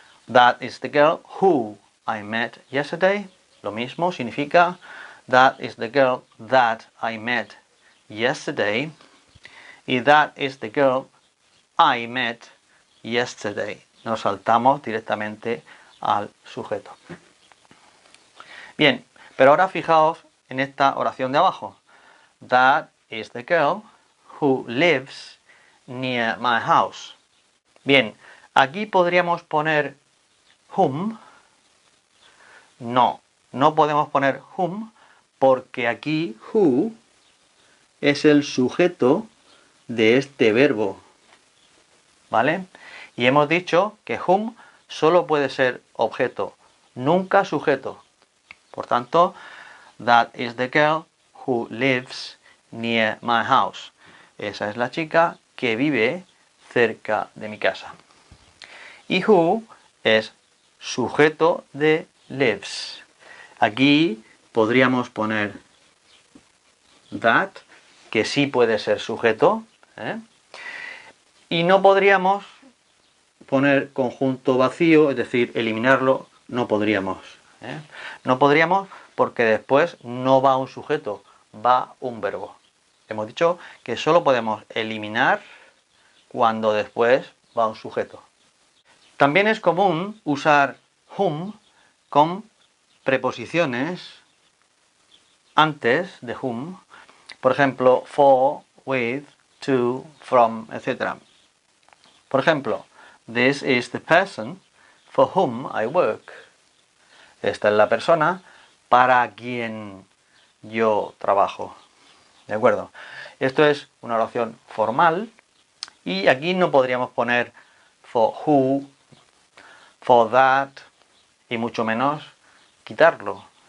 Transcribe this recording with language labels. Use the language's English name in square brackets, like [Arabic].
[English] That is the girl who I met yesterday. [Spanish] Lo mismo significa [English] that is the girl that I met yesterday. Y that is the girl I met yesterday. [Spanish] Nos saltamos directamente al sujeto. Bien, pero ahora fijaos en esta oración de abajo. [English] That is the girl who lives near my house. [Spanish] Bien, aquí podríamos poner whom. No podemos poner whom porque aquí who es el sujeto de este verbo. ¿Vale? Y hemos dicho que whom solo puede ser objeto, nunca sujeto. Por tanto, [English] that is the girl who lives near my house. [Spanish] Esa es la chica que vive cerca de mi casa. Y who es sujeto de lives. Aquí podríamos poner that, que sí puede ser sujeto, y no podríamos poner conjunto vacío, es decir, eliminarlo, no podríamos. No podríamos porque después no va un sujeto, va un verbo. Hemos dicho que solo podemos eliminar cuando después va un sujeto. También es común usar whom con preposiciones antes de whom, por ejemplo, for, with, to, from, etc. Por ejemplo, [English] this is the person for whom I work. [Spanish] Esta es la persona para quien yo trabajo. ¿De acuerdo? Esto es una oración formal y aquí no podríamos poner [English] for who, for that [Spanish] y mucho menos quitarlo.